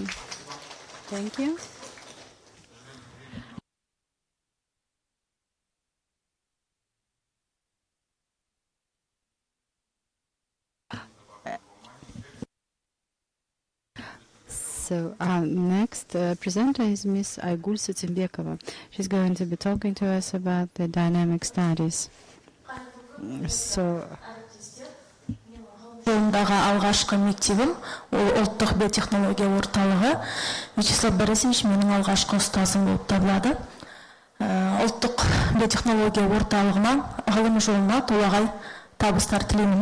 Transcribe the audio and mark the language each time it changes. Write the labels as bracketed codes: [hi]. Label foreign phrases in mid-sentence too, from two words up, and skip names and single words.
[en] Thank you. So next presenter is Ms. Aygul Sutimbekova. She's going to be talking to us about the dynamic studies. So, [kk] жолындағы алғашқы мектебім ол ұлттық биотехнология орталығы. Вячеслав Борисович менің алғашқы ұстазым болып табылады. Ұлттық биотехнология орталығынан ғылым жолына толағай табыстар тілеймін.